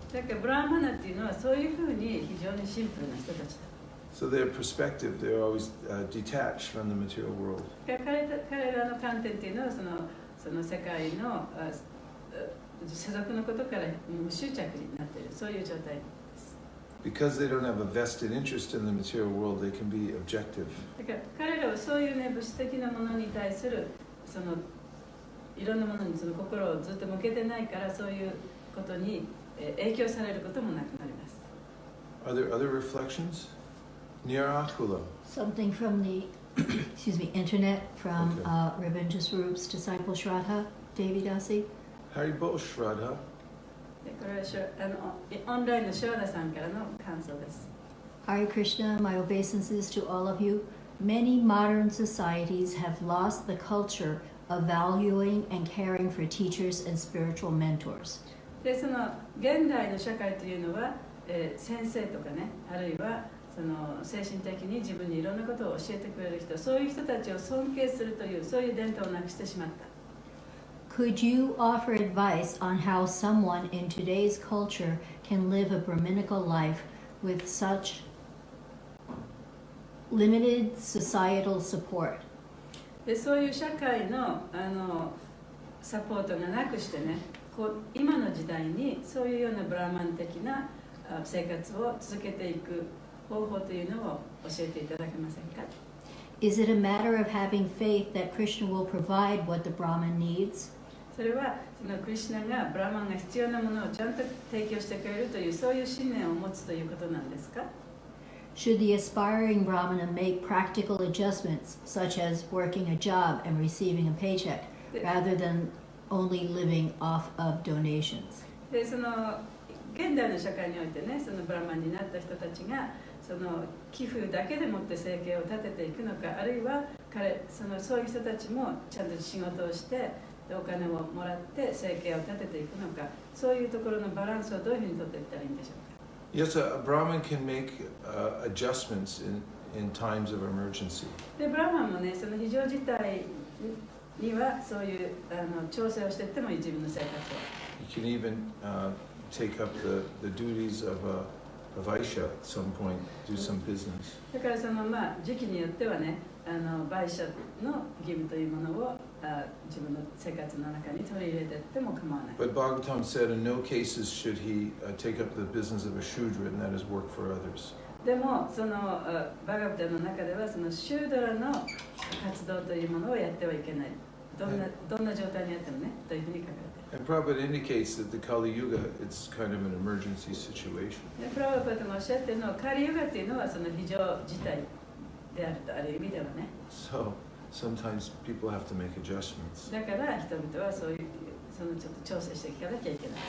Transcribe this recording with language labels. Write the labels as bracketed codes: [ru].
[ja] だからブラーマナっていうのはそういうふうに非常にシンプルな人たちだ。 [en] So their perspective, they're always detached from the material world. [ja] 彼らの観点っていうのはその世界の世俗のことから無執着になっている、そういう状態です。 [en] Because they don't have a vested interest in the material world, they can be objective. [ja] だから彼らはそういうね物質的なものに対するいろんなものに心をずっと向けてないから、そういうことに影響されることもなくなります。 [en] Are there other reflections? Nirakula. Something from the internet from Okay. Rabindra Swaroop's disciple Shraddha, Devi Dasi. Haribol Shraddha. [ja] でこれはオンラインのシュラダさんからの感想です。 [en] Hare Krishna, my obeisances to all of you. Many modern societies have lost the culture of valuing and caring for teachers and spiritual mentors. [ja] で現代の社会というのは、先生とかね、あるいは精神的に自分にいろんなことを教えてくれる人、そういう人たちを尊敬するというそういう伝統をなくしてしまった。 [en] Could you offer advice on how someone in today's culture can live a Brahminical life with such limited societal support? [ja] でそういう社会のサポートがなくしてね、今の時代にそういうようなブラマン的な生活を続けていく方法というのを教えていただけませんか？ [en] Is it a matter of having faith that Krishna will provide what the Brahman needs? [ja] それはクリシュナがブラマンが必要なものをちゃんと提供してくれるというそういう信念を持つということなんですか？ [en] Should the aspiring Brahmana make practical adjustments, such as working a job and receiving a paycheck, rather than only living off of donations? [ja] で現代の社会においてね、ブラマンになった人たちが寄付だけでもって生計を立てていくのか、あるいはそういう人たちもちゃんと仕事をしてお金をもらって生計を立てていくのか、そういうところのバランスをどういうふうに取っていったらいいんでしょうか。 [en] Yes, a Brahmin can make adjustments in times of emergency. [ja] でブラマンもね、非常事態にはそういう調整をしていってもいい、自分の生活を。 [en] You can even take up the duties of a Vaisya at some point, do some business. [ja] だから時期によってはね、売者の義務というものを自分の生活の中に取り入れていっても構わない。 [en] But Bhagavatam said in no cases should he take up the business of a Shudra, and that is work for others. [ja] でもバガバタの中ではシュードラの活動というものをやってはいけない。どんな状態にあってもね、というふうに書かれている。 [en] And Prabhupada indicates that the Kali Yuga, it's kind of an emergency situation. [ja] でプラバパタもおっしゃっているのは、カリユガっていうのは非常事態であると、ある意味ではね。 [en] So sometimes people have to make adjustments [ja] だから人々はそういうちょっと調整していかなきゃいけない。